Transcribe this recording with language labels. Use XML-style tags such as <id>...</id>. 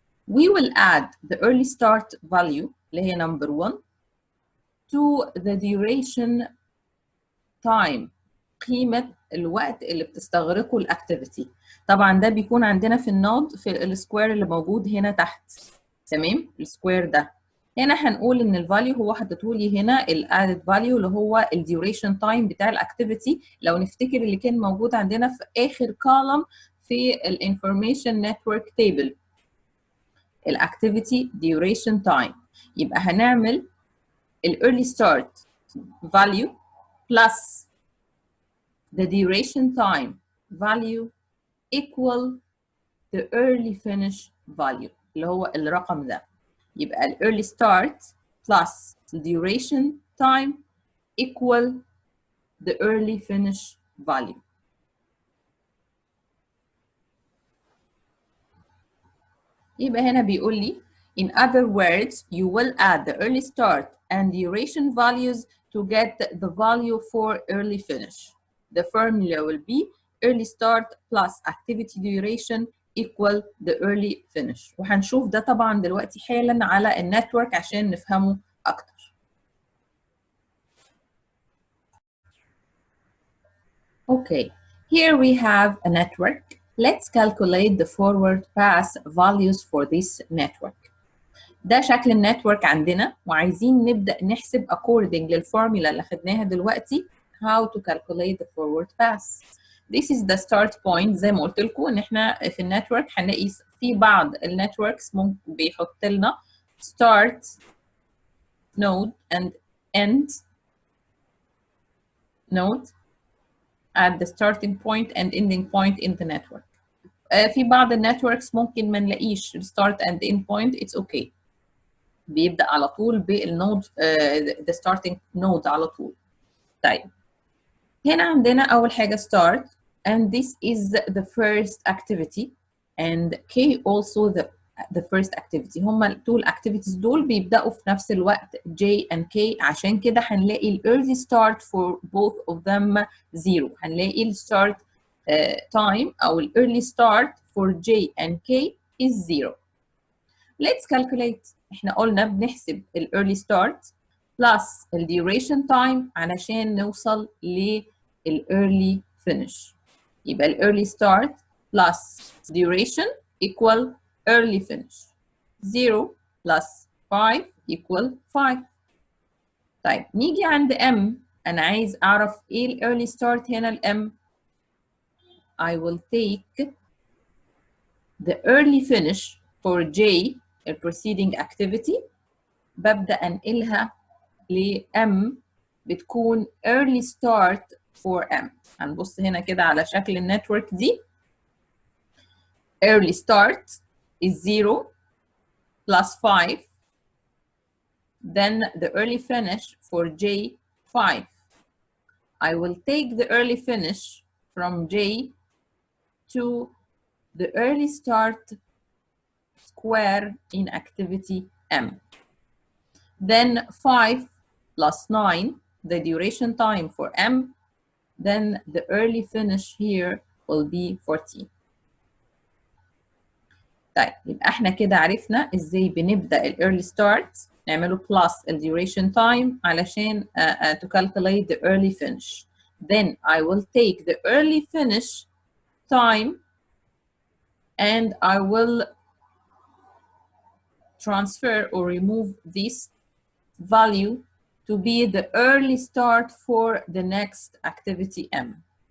<en>We will add the early start value</en> <ar>اللي هي</ar> <en>number 1 to the duration time،</en> <ar>قيمة الوقت اللي بتستغرقه الاكتيفيتي. طبعا ده بيكون عندنا في النود في السكوير اللي موجود هنا تحت، تمام؟ السكوير ده هنا هنقول ان الفاليو هو حطيته لي هنا الادد فاليو اللي هو الديوريشن تايم بتاع الاكتيفيتي. لو نفتكر اللي كان موجود عندنا في اخر كولوم في الانفورميشن نتورك تيبل، الاكتيفيتي duration time، يبقى هنعمل ال</ar> <en>early start value plus the duration time value equal the early finish value</en> <ar>اللي هو الرقم ده.</ar> <en>يبقى ال early start plus the duration time equal the early finish value.</en> <ar>يبقى هنا بيقول لي</ar> <en>in other words you will add the early start and duration values to get the value for early finish. The formula will be early start plus activity duration equal the early finish.</en> <ar>وهنشوف ده طبعا دلوقتي حالا على النتورك عشان نفهمه أكتر.</ar> <en>Okay, here we have a network. Let's calculate the forward pass values for this network.</en> <ar>ده شكل النتورك عندنا، وعايزين نبدأ نحسب according للفورمولا اللي خدناها دلوقتي</ar> <en>how to calculate the forward pass. This is the start point.</en> <ar>زي ما قلت لكم ان احنا في النتورك هنلاقي في بعض النتوركس ممكن بيحط لنا</ar> <en>start node and end node at the starting point and ending point in the network.</en> <ar>في بعض النتوركس ممكن ما نلاقيش</ar> <en>start and end point. It's okay.</en> <ar>بيبدأ على طول بالنود the starting node على طول. طيب هنا عندنا أول حاجة</ar> <en>start and this is the first activity and K also the first activity.</en> <ar>هما التول activities دول بيبدأوا في نفس الوقت J and K، عشان كده هنلاقي ال early start</ar> <en>for both of them</en> <ar>0. هنلاقي ال start time أو ال early start</ar> <en>for J and K is 0. Let's calculate.</en> <ar>احنا قلنا بنحسب ال early start plus ال duration time علشان نوصل لل early finish.</ar> <en>يبقى ال early start plus duration equal early finish. 0 plus 5 equal 5.</en> <ar>طيب نيجي عند</ar> <en>M.</en> <ar>أنا عايز أعرف إيه ال early start هنا ال M.</ar> <en>I will take the early finish for J ال preceding activity،</en> <ar>ببدأ أنقلها ل M بتكون</ar> <en>early start for M.</en> <ar>هنبص هنا كده على شكل النتورك دي.</ar> <en>early start is 0 plus 5. Then the early finish for J 5. I will take the early finish from J to the early start square in activity M. Then 5 plus 9, the duration time for M. Then the early finish here will be 14.</en> <ar>طيب يبقى احنا كده عرفنا ازاي بنبدأ ال early start نعمله plus ال duration time علشان</ar> <en>to calculate the early finish. Then I will take the early finish time and I will transfer or remove this value to be the early start for the next activity M.</en>